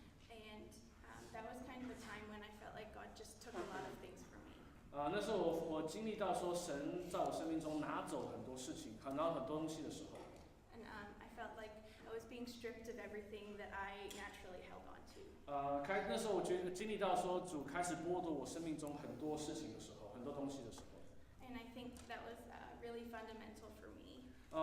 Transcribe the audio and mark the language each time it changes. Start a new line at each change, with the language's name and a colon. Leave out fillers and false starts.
English: And that was kind of a time when I felt like God just took a lot of things from me.
Chinese: 那时候我经历到说神在我生命中拿走很多事情，拿很多东西的时候。
English: And I felt like I was being stripped of everything that I naturally held on to.
Chinese: 那时候我觉得经历到说主开始剥夺我生命中很多事情的时候，很多东西的时候。
English: And I think that was really fundamental for me.